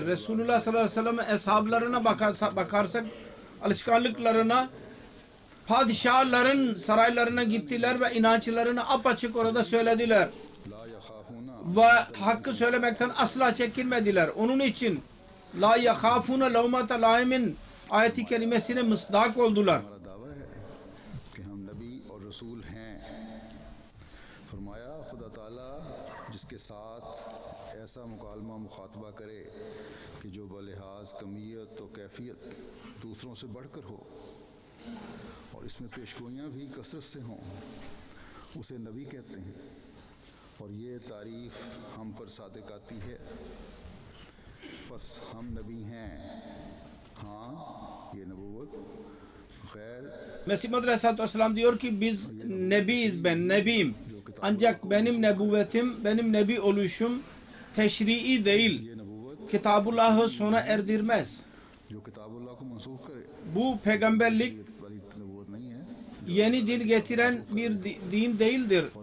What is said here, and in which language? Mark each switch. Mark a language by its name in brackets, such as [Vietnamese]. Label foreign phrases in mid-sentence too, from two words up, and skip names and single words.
[Turkish] Resulullah [Arabic] صلى الله عليه وسلم'in [Turkish] eshablarına bakarsak alışkanlıklarına, padişahların saraylarına gittiler ve inançlarını apaçık orada söylediler. Ve hakkı söylemekten asla çekinmediler. Onun için [Arabic] لا يخافون لومة لائم [Turkish] ayeti kerimesine mısdak oldular. [Urdu] جس کے ساتھ ایسا مکالمہ مخاطبہ کرے کہ جو بلحاظ کمیت تو کیفیت دوسروں سے بڑھ کر ہو اور اس میں پیشگوئیاں بھی کثرت سے ہوں، اسے نبی کہتے ہیں. اور یہ تعریف ہم پر صادق آتی ہے، بس ہم نبی ہیں. ہاں، یہ نبوت غیر [Turkish] Mesih Maud [Arabic] عليه الصلاة والسلام [Turkish] diyor ki biz nebiyiz, ben nebiyim. Ancak benim nebuvetim, benim nebi oluşum teşrii değil. Kitabullah'ı sona erdirmez. Bu peygamberlik yeni din getiren bir din değildir.